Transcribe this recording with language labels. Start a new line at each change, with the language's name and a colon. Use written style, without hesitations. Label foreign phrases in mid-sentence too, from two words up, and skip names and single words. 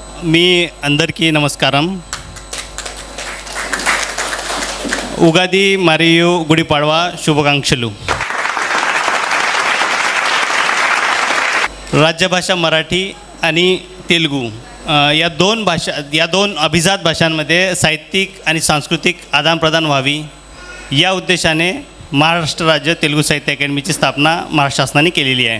Telugu: మీ అందరికీ నమస్కారం. ఉగాది మరియు గుడి పడవ శుభాకాంక్షలు.
Marathi: राज्यभाषा मराठी आणि तेलुगू या दोन अभिजात भाषांमध्ये साहित्यिक आणि सांस्कृतिक आदानप्रदान व्हावी या उद्देशाने महाराष्ट्र राज्य तेलुगू साहित्य अकॅडमीची स्थापना महाराष्ट्र शासनाने केलेली आहे.